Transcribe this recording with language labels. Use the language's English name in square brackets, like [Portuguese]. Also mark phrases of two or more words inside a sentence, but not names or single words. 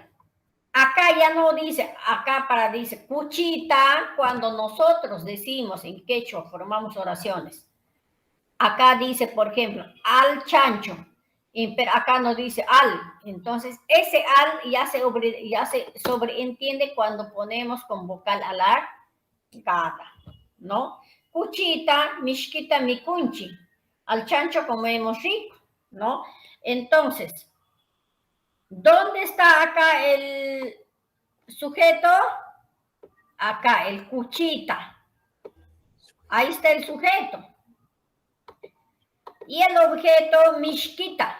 [Spanish] Acá ya no dice, dice cuchita, cuando nosotros decimos en quechua, formamos oraciones. Acá dice, por ejemplo, al chancho, pero acá no dice al. Entonces, ese al ya se sobreentiende cuando ponemos con vocal alargada, ¿no? [Quechua] Cuchita, mishquita, micunchi. [Spanish] Al chancho comemos rico, ¿no? Entonces, ¿dónde está acá el sujeto? Acá, el cuchita. Ahí está el sujeto. Y el objeto, mishquita.